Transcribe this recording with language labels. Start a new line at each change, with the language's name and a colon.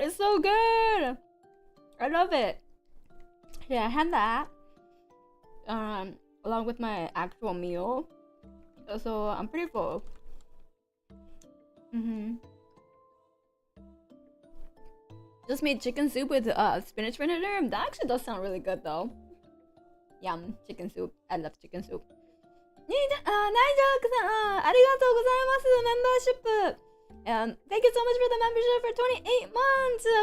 English: It's so good. I love it. Yeah, I had that along with my actual meal, so I'm pretty full. Just made chicken soup with spinach vinegar. That actually does sound really good though. Yum, chicken soup. I love chicken soup.
Japanese: ナイジャークさん、ありがとうございます、メンバーシップ。
English: And thank you so much for the membership for 28 months.